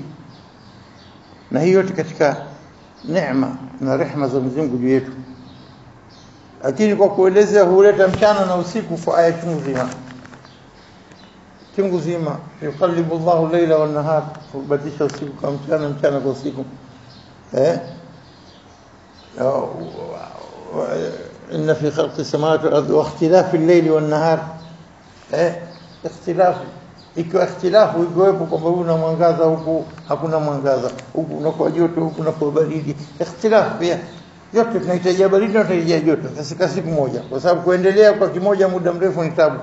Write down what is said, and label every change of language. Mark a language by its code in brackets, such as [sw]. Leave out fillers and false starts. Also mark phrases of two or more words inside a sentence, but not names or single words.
[sw] Na hiyo yote katika neema na rehema za Mwenyezi Mungu juu yetu. Lakini kwa kuelezea huleta mchana na usiku kwa aya chungu zima, [ar] يقلب الله الليل والنهار, [sw] kubadilisha usiku kwa mchana, mchana kwa usiku. [ar] إن في خلق السماوات والأرض واختلاف الليل والنهار. [sw] Ikhtilafu, ikiwa ikhtilafu ikowepo kwamba una mwangaza huku hakuna mwangaza, huku unakuwa joto, huku unakuwa baridi. Ikhtilafu pia yote tunahitaji baridi na tunahitaji joto katika siku moja, kwa sababu kuendelea kwa kimoja muda mrefu ni tabu.